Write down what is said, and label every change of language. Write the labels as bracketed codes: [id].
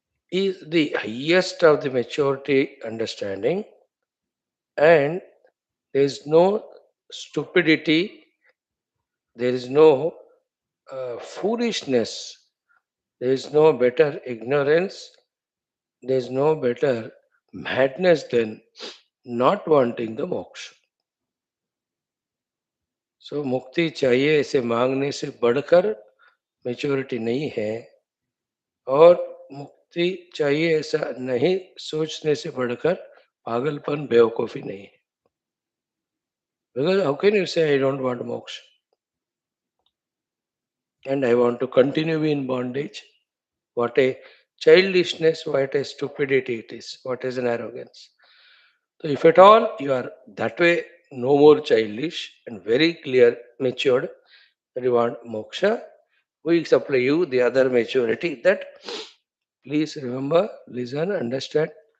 [en] is the highest of the maturity understanding, and there is no stupidity, there is no foolishness, there is no better ignorance, there is no better madness than not wanting the moksha. [hi] सो मुक्ति चाहिए इसे मांगने से बढ़कर maturity नहीं है, और मुक्ति चाहिए ऐसा नहीं सोचने से बढ़कर पागलपन बेवकूफी नहीं है. [en] Because how can you say I don't want moksha and I want to continue in bondage? What a childishness, what a stupidity it is, what is an arrogance. So if at all you are that way, no more childish and very clear, matured, that you want moksha, we supply you the other maturity that please remember, listen, understand.